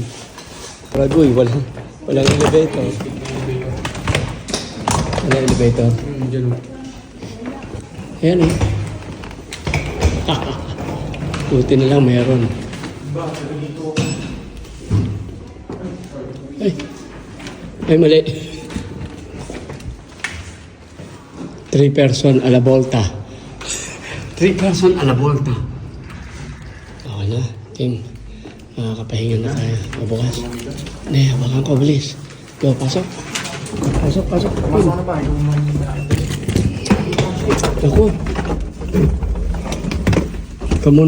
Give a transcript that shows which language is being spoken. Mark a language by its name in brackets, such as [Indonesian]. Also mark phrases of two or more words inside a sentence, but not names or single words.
[Filipino] Ragoy, walang elevator. Walang elevator. Diyan o. Ayan eh. Buti na lang mayroon. Ay mali. [Italian] 3 person a la volta. 3 person a la volta. [Filipino] Okay na, Tim. Makakapahinga na tayo. Mabukas. Hindi, hawakan ko, bilis. Go, pasok. Pasok. Pumasok na ba? Ako. Ikaw muna.